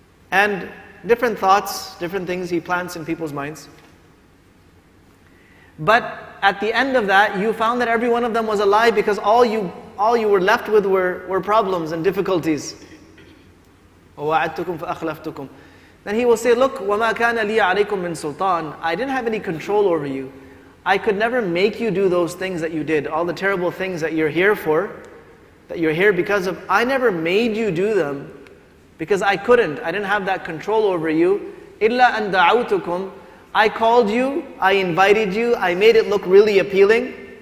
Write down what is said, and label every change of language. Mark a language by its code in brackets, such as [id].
[en] And different thoughts, different things he plants in people's minds. But at the end of that, you found that every one of them was a lie because all you were left with were problems and difficulties. [ar] وَوَعَدْتُكُمْ فَأَخْلَفْتُكُمْ. [en] Then he will say, look, [ar] وَمَا كَانَ لِي عَلَيْكُمْ مِنْ سُلْطَانٍ. [en] I didn't have any control over you. I could never make you do those things that you did, all the terrible things that you're here for, that you're here because of. I never made you do them because I couldn't. I didn't have that control over you. [ar] إِلَّا أَن دَعَوْتُكُمْ. [en] I called you, I invited you, I made it look really appealing.